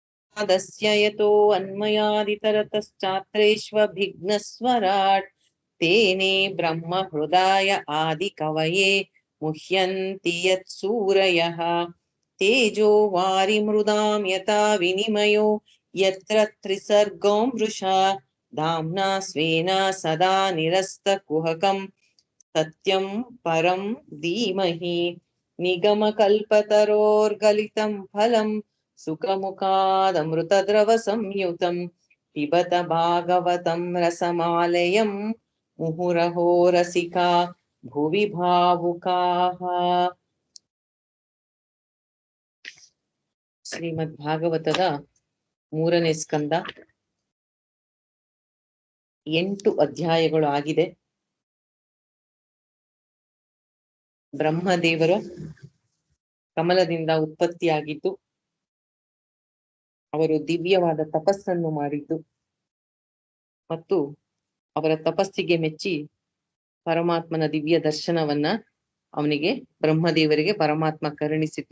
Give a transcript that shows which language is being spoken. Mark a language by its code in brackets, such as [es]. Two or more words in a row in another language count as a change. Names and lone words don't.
[sa] नादस्य यतो अन्मयादितरतश्चात्रेष्वभिघ्नस्वराट् तेने ब्रह्म हृदाय आदिकवये मुह्यन्ति यत्सूरयः तेजो वारिमृदां यथा विनिमयो यत्र त्रिसर्गो मृषा धाम्ना स्वेन सदा निरस्तकुहकं सत्यं परं धीमहि निगमकल्पतरोर्गलितं फलं सुखमुखादमृतद्रवसंयुतं पिबत भागवतं रसमालयं मुहुरहो रसिका भुवि भावुकाः। [kn] ಶ್ರೀಮದ್ ಭಾಗವತದ 3ನೇ ಸ್ಕಂದ 8 ಅಧ್ಯಾಯಗಳು ಆಗಿದೆ. ಬ್ರಹ್ಮದೇವರ ಕಮಲದಿಂದ ಉತ್ಪತ್ತಿಯಾಗಿದ್ದು, ಅವರು ದಿವ್ಯವಾದ ತಪಸ್ಸನ್ನು ಮಾಡಿದ್ದು ಮತ್ತು ಅವರ ತಪಸ್ಸಿಗೆ ಮೆಚ್ಚಿ ಪರಮಾತ್ಮನ ದಿವ್ಯ ದರ್ಶನವನ್ನ ಅವನಿಗೆ ಬ್ರಹ್ಮದೇವರಿಗೆ ಪರಮಾತ್ಮ ಕರುಣಿಸಿದ್ದು.